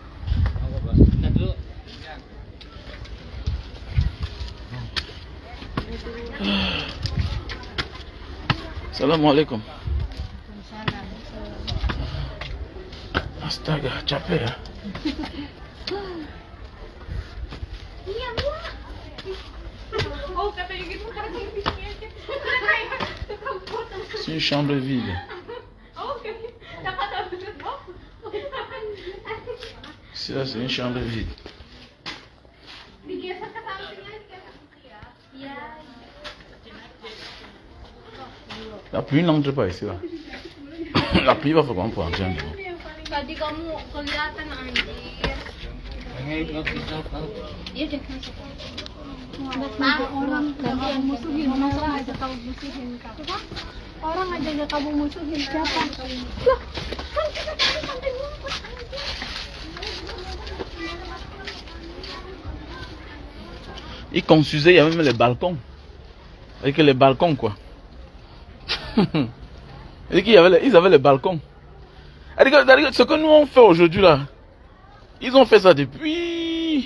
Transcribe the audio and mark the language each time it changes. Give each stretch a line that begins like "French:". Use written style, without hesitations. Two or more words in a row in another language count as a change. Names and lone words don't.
Indonesian: Assalamualaikum. Astaga, capek ya.
French: C'est une chambre vide. Ça, c'est une chambre vide. La pluie n'entre pas ici là. La pluie va faire comment pour entrer?
Indonesian: Tadi kamu kelihatan anjir. Iya deh masuk. Orang gantian musuhin, masa aja kamu musuhin kamu? Orang aja gak kamu musuhin siapa? Loh, kan kita tadi sampai ngumpet.
French: Ils construisaient, il y avait même les balcons. Avec les balcons, quoi. Ils avaient les balcons. Ce que nous on fait aujourd'hui là, ils ont fait ça depuis.